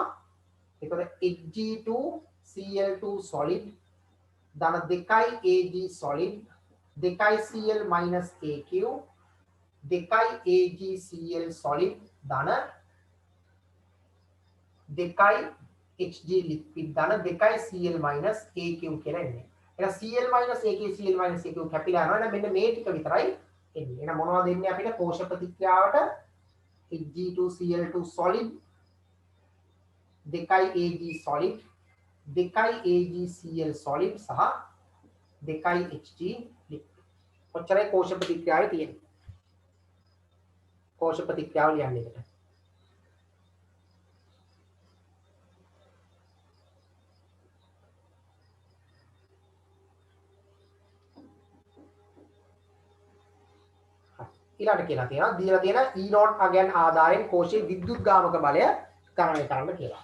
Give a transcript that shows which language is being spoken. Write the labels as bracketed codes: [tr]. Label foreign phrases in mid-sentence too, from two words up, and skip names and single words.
[si] එතකොට Hg2Cl2 solid ධන 2යි Ag solid 2යි Cl - Aq 2යි AgCl solid ධන 2යි Hg liquid ධන 2යි Cl - Aq කියලා එන්නේ. එහෙනම් Cl - Aq Cl - Aq කැපිලා යනවා. එහෙනම් මෙන්න මේ ටික විතරයි එන්නේ. එහෙනම් මොනවද එන්නේ අපිට කෝෂ ප්‍රතික්‍රියාවට? Hg2Cl2 solid 2යි Ag solid 2යි AgCl solid සහ 2යි Hg liquid. ඔච්චරයි කෝෂ ප්‍රතික්‍රියාවේ තියෙන්නේ. කෝෂ ප්‍රතික්‍රියාව ලියන්නේ එකට. ඊළඟට කියලා තියෙනවා දීලා තියෙන E0 අගයන් ආදායෙන් කෝෂයේ විද්‍යුත්ගාමක බලය ගණනය කරන්න කියලා.